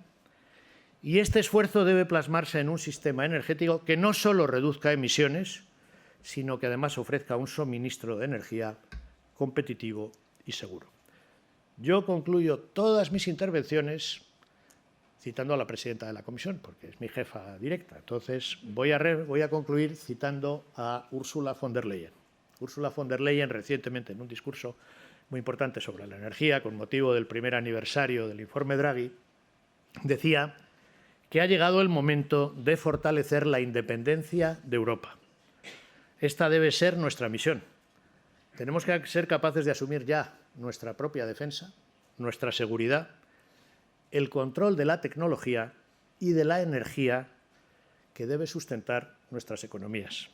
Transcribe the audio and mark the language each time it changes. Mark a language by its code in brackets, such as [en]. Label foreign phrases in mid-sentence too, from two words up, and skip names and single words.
[es] Y este esfuerzo debe plasmarse en un sistema energético que no solo reduzca emisiones, sino que además ofrezca un suministro de energía competitivo y seguro. Yo concluyo todas mis intervenciones citando a la presidenta de la Comisión, porque es mi jefa directa. Entonces, voy a concluir citando a Ursula von der Leyen. Ursula von der Leyen, recientemente, en un discurso muy importante sobre la energía, con motivo del primer aniversario del informe Draghi, decía que ha llegado el momento de fortalecer la independencia de Europa. Esta debe ser nuestra misión. Tenemos que ser capaces de asumir ya nuestra propia defensa, nuestra seguridad, el control de la tecnología y de la energía que debe sustentar nuestras economías.